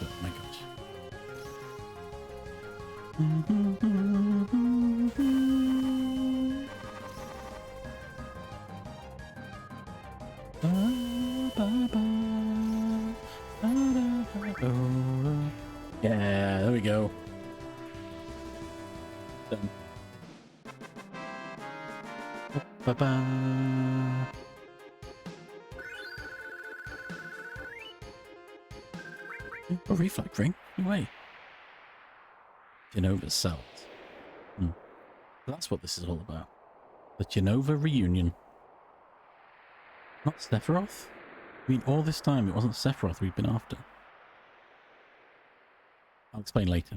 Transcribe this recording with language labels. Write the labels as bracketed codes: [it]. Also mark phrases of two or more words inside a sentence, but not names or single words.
[en] My gosh. Yeah, there we go. Done. Ba-ba. A reflect ring? No way. Genova cells. So that's what this is all about. The Genova reunion. Not Sephiroth? I mean, all this time it wasn't Sephiroth we've been after. I'll explain later.